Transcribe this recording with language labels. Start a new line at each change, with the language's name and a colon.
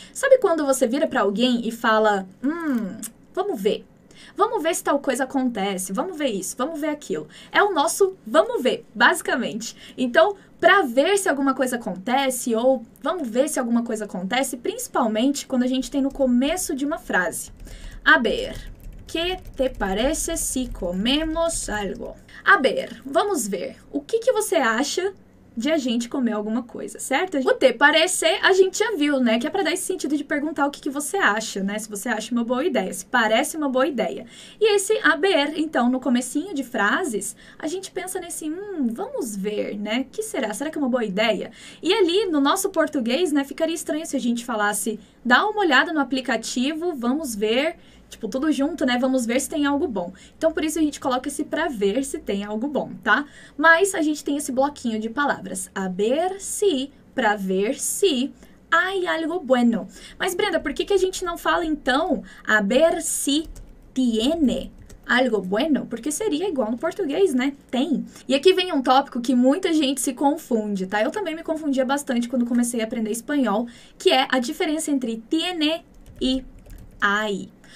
Portuguese: Sabe quando você vira para alguém e fala, vamos ver. Vamos ver se tal coisa acontece, vamos ver isso, vamos ver aquilo. É o nosso vamos ver, basicamente. Então, para ver se alguma coisa acontece ou vamos ver se alguma coisa acontece, principalmente quando a gente tem no começo de uma frase.
Spanish: A ver, ¿qué te parece si comemos algo?
Portuguese: A ver, vamos ver. O que você acha de a gente comer alguma coisa, certo? O te parecer, a gente já viu, né? Que é pra dar esse sentido de perguntar o que você acha, né? Se você acha uma boa ideia, se parece uma boa ideia. E esse haber, então, no comecinho de frases, a gente pensa nesse, vamos ver, né? Que será? Será que é uma boa ideia? E ali, no nosso português, né? Ficaria estranho se a gente falasse, dá uma olhada no aplicativo, vamos ver... Tipo, tudo junto, né? Vamos ver se tem algo bom. Então, por isso a gente coloca esse pra ver se tem algo bom, tá? Mas a gente tem esse bloquinho de palavras. A ver se, pra ver se,
Spanish: hay algo bueno.
Portuguese: Mas, Brenda, por que a gente não fala, então,
Spanish: a ver si tiene algo bueno?
Portuguese: Porque seria igual no português, né? Tem. E aqui vem um tópico que muita gente se confunde, tá? Eu também me confundia bastante quando comecei a aprender espanhol, que é a diferença entre tiene e hay.